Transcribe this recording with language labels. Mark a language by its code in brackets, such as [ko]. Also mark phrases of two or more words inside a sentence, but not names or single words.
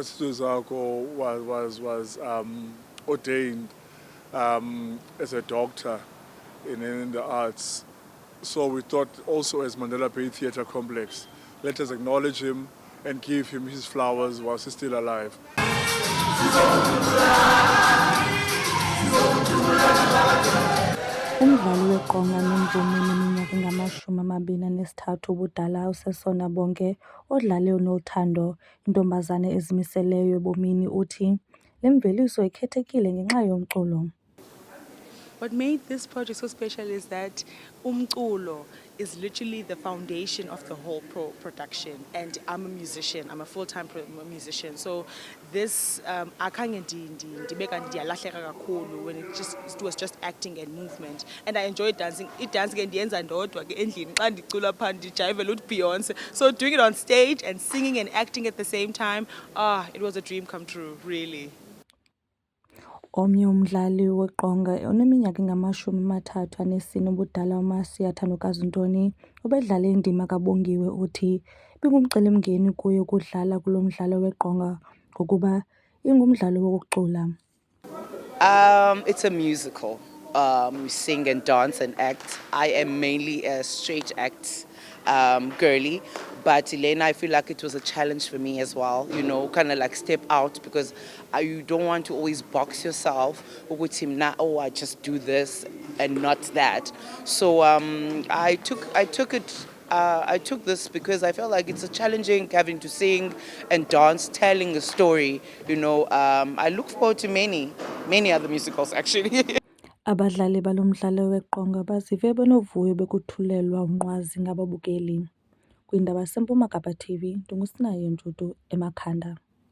[en] Sizwe Zaku was ordained as a doctor in the arts, so we thought also as Mandela Bay Theatre Complex, let us acknowledge him and give him his flowers whilst he's still alive. [xh] Umdlali weqonga nemvumi neminyaka engama-23 ubudala uSesona Bonke odlale uNothando, intombazane ezimiseleyo ebomini, uthi le mveliso ikhethekile ngenxa yomculo. [en] What made this project so special is that umculo is literally the foundation of the whole production, and I'm a musician. I'm a full-time musician. So this [xh] akhange ndibeka ndiyalahleka kakhulu [en] when it was just acting and movement, and I enjoyed dancing. [xh] Dance ke ndiyenza ndodwa ke endlini xa ndicula phaa ndijayivela [en] uthi Beyonce. So doing it on stage and singing and acting at the same time, it was a dream come true, really. [xh] Omnye umdlali weqonga oneminyaka engama-34 ubudala uMasiya Thandokazi Ntoni ubedlale indima kaBongiwe, uthi ibingumcelimngeni kuye ukudlala kulo mdlalo weqonga ngokuba ingumdlalo wokucula. [en] It's a musical. We sing and dance and act. I am mainly a straight act girly, but Elena, I feel like it was a challenge for me as well, you know, kind of like step out, because you don't want to always box yourself with him now, oh, I just do this and not that. So I took this because I felt like it's a challenging having to sing and dance, telling a story, you know. I look forward to many other musicals actually. [xh] Abadlali balo mdlalo weqonga bazive benovuyo bekuthulelwa unqwazi ngababukeli. Kwindaba seMpuma Kapa TV, ndinguSinayo Ntutu eMakhanda.